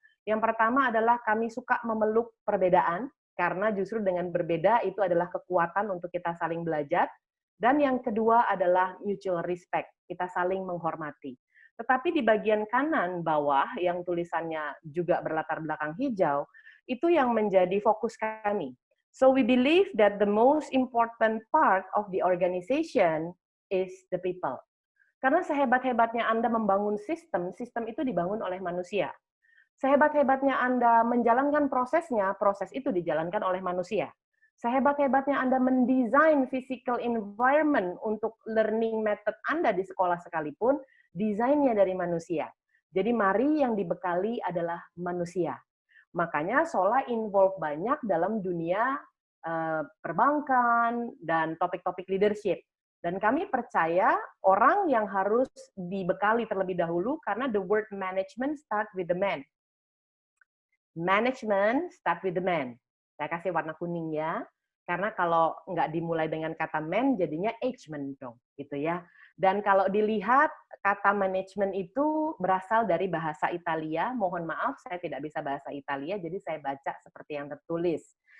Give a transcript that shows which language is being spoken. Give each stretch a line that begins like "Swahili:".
Indonesian: Yang pertama adalah kami suka memeluk perbedaan, karena justru dengan berbeda itu adalah kekuatan untuk kita saling belajar. Dan yang kedua adalah mutual respect, kita saling menghormati. Tetapi di bagian kanan bawah yang tulisannya juga berlatar belakang hijau, itu yang menjadi fokus kami.
English: So we believe that the most important part of the organization is the people.
Indonesian: Karena sehebat-hebatnya Anda membangun sistem, sistem itu dibangun oleh manusia. Sehebat-hebatnya Anda menjalankan prosesnya, proses itu dijalankan oleh manusia. Sehebat-hebatnya Anda mendesain physical environment untuk learning method Anda di sekolah sekalipun, desainnya dari manusia. Jadi mari yang dibekali adalah manusia. Makanya Sola involve banyak dalam dunia perbankan dan topik-topik leadership. Dan kami percaya orang yang harus dibekali terlebih dahulu karena
English: the word management start with the man. Management start with the man.
Indonesian: Saya kasih warna kuning ya, karena kalau nggak dimulai dengan kata man, jadinya agement dong, gitu ya. Dan kalau dilihat, kata management itu berasal dari bahasa Italia. Mohon maaf, saya tidak bisa bahasa Italia, jadi saya baca seperti yang tertulis.